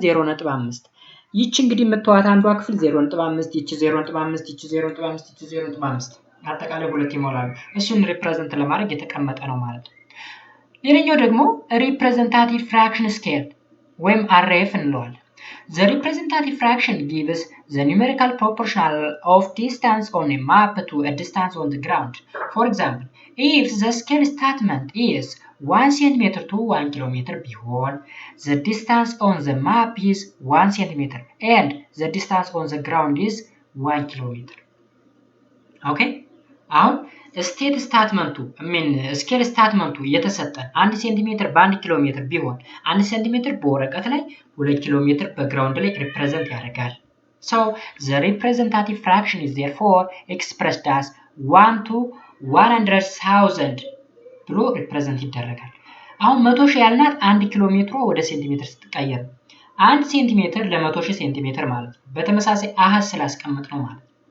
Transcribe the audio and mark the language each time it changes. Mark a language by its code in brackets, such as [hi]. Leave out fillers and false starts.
[am] 0.5። ይቺ እንግዲህ የምትዋት አንዷ ክፍል 0.5፣ ይቺ 0.5፣ ይቺ 0.5፣ ይቺ 0.5 አጠቃላይ 2 ይሞላሉ። እሱን ሪፕሬዘንት ለማድረግ የተቀመጠ ነው ማለት ነው። ሌላኛው ደግሞ ሪፕሬዘንታቲቭ ፍራክሽን ስኬል ወይም RF እንለዋለን። [en] The representative fraction gives the numerical proportional of distance on a map to a distance on the ground. For example, if the scale statement is 1 cm to 1 km ቢሆን the distance on the map is 1 cm and the distance on the ground is 1 km. Okay? [am] አሁን ስቴት ስታትመንቱ ስኬል ስታትመንቱ እየተሰጠን 1 ሴንቲሜትር በ1 ኪሎ ሜትር ቢሆን 1 ሴንቲሜትር በወረቀት ላይ 2 ኪሎ ሜትር በግራውንድ ላይ ሪፕሬዘንት ያደርጋል። [en] So the representative fraction is therefore expressed as 1 to 100,000 [am] ብሎ ሪፕሬዘንት ይደረጋል። አሁን 100,000 ያልናት 1 ኪሎ ሜትሯ ወደ ሴንቲሜትር ስትቀየር 1 ሴንቲሜትር ለ100,000 ሴንቲሜትር ማለት ነው። በተመሳሳይ አሃዝ ስላስቀምጥ ነው ማለት።